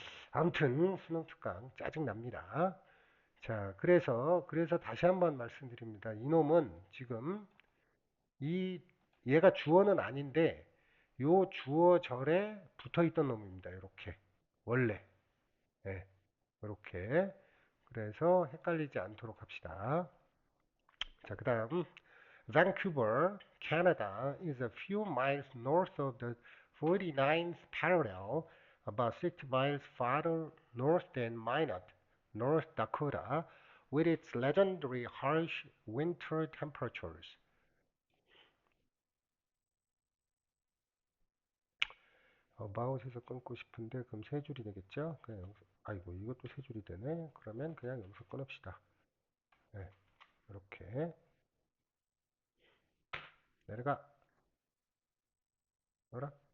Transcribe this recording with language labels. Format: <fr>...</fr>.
<ko>아무튼 수능 특강 짜증 납니다. 자, 그래서 다시 한번 말씀드립니다. 이놈은 지금 이 얘가 주어는 아닌데 요 주어절에 붙어 있던 놈입니다. 이렇게 원래 예, 이렇게 그래서 헷갈리지 않도록 합시다. 자, 그다음</ko> <en>Vancouver, Canada is a few miles north of the 49th parallel, about 60 miles farther north than Minot, North Dakota, with its legendary harsh winter temperatures.</en> <ko>about에서 끊고 싶은데 그럼 세 줄이 되겠죠? 그냥 여기서, 아이고 이것도 세 줄이 되네. 그러면 그냥 여기서 끊읍시다. 네, 이렇게 내려가 뭐라?</ko>